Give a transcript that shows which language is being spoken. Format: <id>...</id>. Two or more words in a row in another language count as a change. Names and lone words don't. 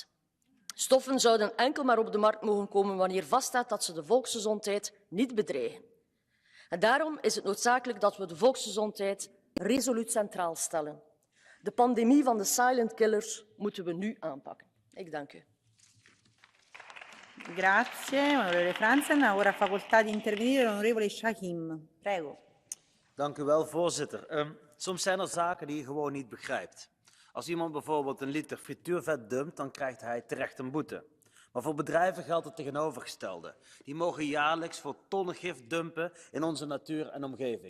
<nl>Stoffen zouden enkel maar op de markt mogen komen wanneer vaststaat dat ze de volksgezondheid niet bedreigen. En daarom is het noodzakelijk dat we de volksgezondheid resoluut centraal stellen. De pandemie van de</nl> <en>silent killers</en> <nl>moeten we nu aanpakken. Ik dank u.</nl> <it>Grazie, onorevole Fransen. Ora facoltà di intervenire l'onorevole Shahim. Prego.</it> <nl>Dank u wel, voorzitter. Soms zijn er zaken die je gewoon niet begrijpt. Als iemand bijvoorbeeld een liter frituurvet dumpt, dan krijgt hij terecht een boete. Maar voor bedrijven geldt het tegenovergestelde. Die mogen jaarlijks voor tonnen gif dumpen in onze natuur en omgeving.</nl>